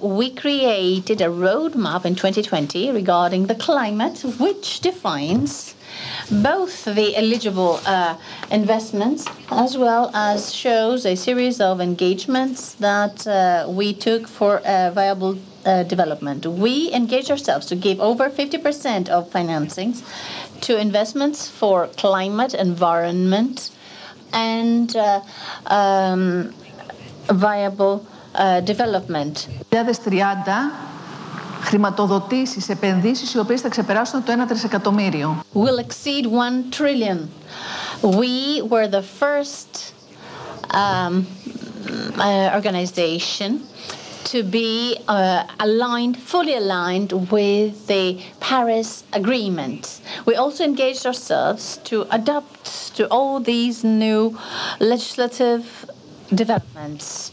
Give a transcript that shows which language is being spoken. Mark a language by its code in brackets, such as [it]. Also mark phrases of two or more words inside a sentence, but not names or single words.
[en] We created a roadmap in 2020 regarding the climate, which defines both the eligible investments as well as shows a series of engagements that we took for viable development. We engaged ourselves to give over 50% of financings to investments for climate, environment, and viable development. [el] 2030 χρηματοδοτήσεις, επενδύσεις οι οποίες θα ξεπεράσουν το 1 τρισεκατομμύριο. [en] Will exceed 1 trillion. We were the first organization to be fully aligned with the Paris Agreement. We also engaged ourselves to adapt to all these new legislative developments.